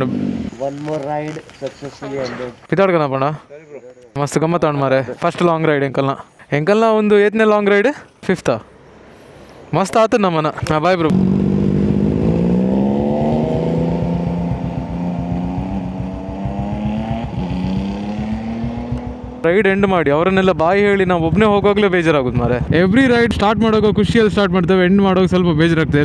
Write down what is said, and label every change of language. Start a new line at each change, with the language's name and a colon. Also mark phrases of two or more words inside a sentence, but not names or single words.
English: One more ride successfully ended.
Tulu: ಪಿತಾಡ್ಕನಪ್ಪಣ್ಣ ಮಸ್ತ್ ಗಮ್ಮತ್ ಅಣ್ಣ ಮಾರೆ.
English: first long ride
Tulu: ಎಂಕಲ್ನ ಒಂದು 8ನೇ
English: long ride
Tulu: 5th ಮಸ್ತ್ ಆತದ ನಮ್ಮನ.
English: haan bye bro. ride end
Kannada: ಮಾಡಿ ಅವರನ್ನೆಲ್ಲ ಬಾಯಿ ಹೇಳಿ ನಾವು ಒಬ್ಬನೇ ಹೋಗೋಗ್ಲೇ ಬೇಜಾರಾಗುದು ಮಾರೆ.
English: every ride start
Kannada: ಮಾಡೋಕೆ ಖುಷಿಯಲ್ಲಿ ಸ್ಟಾರ್ಟ್ ಮಾಡ್ತೇವೆ, ಎಂಡ್ ಮಾಡೋಕೆ ಸ್ವಲ್ಪ ಬೇಜಾರಾಗ್ತದೆ.